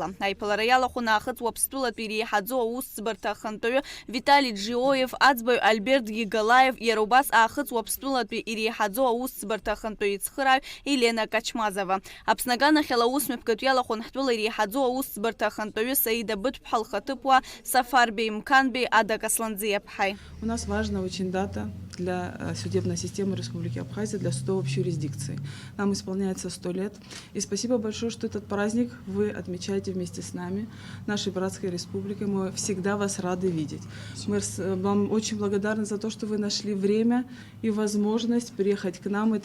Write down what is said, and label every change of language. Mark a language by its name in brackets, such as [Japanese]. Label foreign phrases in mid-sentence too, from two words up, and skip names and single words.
[Abkhazian] Аиԥылара иалахәын аахыҵ Уаԥстәылатәи иреиҳаӡоу аусӡбарҭа ахантәаҩы Виталий Джиоев, аӡбаҩ Альберт Гигалаев, иара убас аахыҵ Уаԥстәылатәи иреиҳаӡоу аусӡбарҭа ахантәаҩы ицхырааҩ Елена Качмазова. Аԥсны аганахьала аусмҩаԥгатәы иалахәын ҳтәыла иреиҳаӡоу аусӡбарҭа ахантәаҩы Саида Быҭә-ԥҳа лхаҭыԥуаа Сафарбей Мканбей Ада Касланӡиаԥҳаи. [Russian] У нас важна очень дата для судебной системы Республики Абхазия, для судов общей юрисдикции. Нам исполняется 100 лет. И спасибо большое, что этот праздник вы отмечаете вместе с нами, нашей братской республикой. Мы всегда вас рады видеть. Мы вам очень благодарны за то, что вы нашли время и возможность приехать к нам.